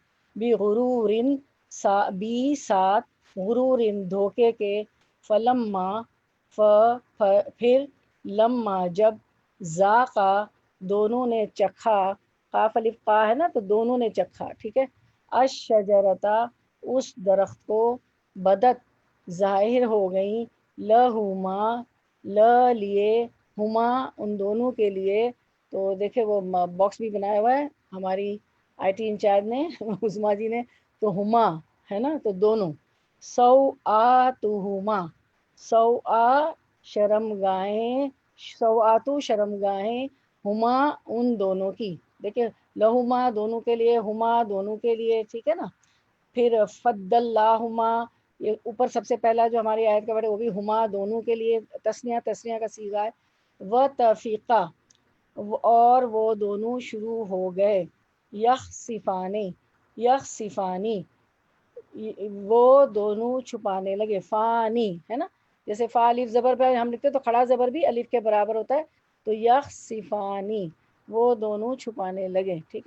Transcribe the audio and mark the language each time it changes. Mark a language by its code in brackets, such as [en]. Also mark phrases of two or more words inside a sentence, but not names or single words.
[ur] بغرورن، ساتھ غرورن، دھوکے کے، فلما، پھر، لما، جب، ذاقا، دونوں نے چکھا، قاف الف قا ہے نا تو دونوں نے چکھا، ٹھیک ہے، الشجرتا، اس درخت کو، بدت، ظاہر ہو گئیں، لہما، لیے، ہما، ان دونوں کے لیے۔ تو دیکھیں وہ باکس بھی بنایا ہوا ہے ہماری [en] IT incharge [ur] نے عظمیٰ جی نے، تو ہما ہے نا تو دونوں، سوآتہما، سوآ، شرمگاہیں، سوآتو، شرمگاہیں، ہما، ان دونوں کی، دیکھیں لہما دونوں کے لیے، ہما دونوں کے لیے، ٹھیک ہے نا۔ پھر فضلناہما، یہ اوپر سب سے پہلا جو ہماری آیت کا ورڈ ہے وہ بھی ہما دونوں کے لیے، تسنیہ کا صیغہ ہے۔ وطفقا، اور وہ دونوں شروع ہو گئے، یخصفانی، وہ دونوں چھپانے لگے، فانی ہے نا، جیسے فا الف زبر پہ ہم لکھتے تو کھڑا زبر بھی الف کے برابر ہوتا ہے، تو یخصفانی، وہ دونوں چھپانے لگے، ٹھیک ہے۔